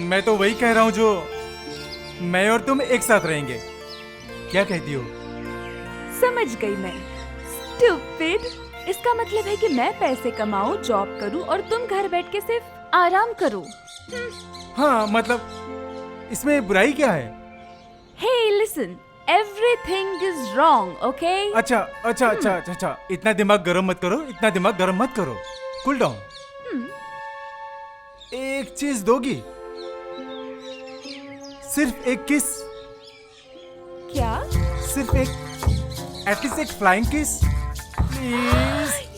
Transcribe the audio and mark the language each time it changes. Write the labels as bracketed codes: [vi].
[hi] मैं तो वही कह रहा हूँ जो मैं और तुम एक साथ रहेंगे। क्या कहती हो? समझ गई मैं। स्टूपिड। इसका मतलब है कि मैं पैसे कमाऊं, जॉब करूं और तुम घर बैठ के सिर्फ आराम करो। हाँ, मतलब इसमें बुराई क्या है? [en] Hey, listen, everything is wrong, okay? [hi] अच्छा, इतना दिमाग गरम मत करो, इतना दिमाग गरम मत करो। [en] Cool down. [hi] एक चीज दोगी? सिर्फ एक किस। क्या? सिर्फ एक, एटलीस्ट एक फ्लाइंग किस, प्लीज।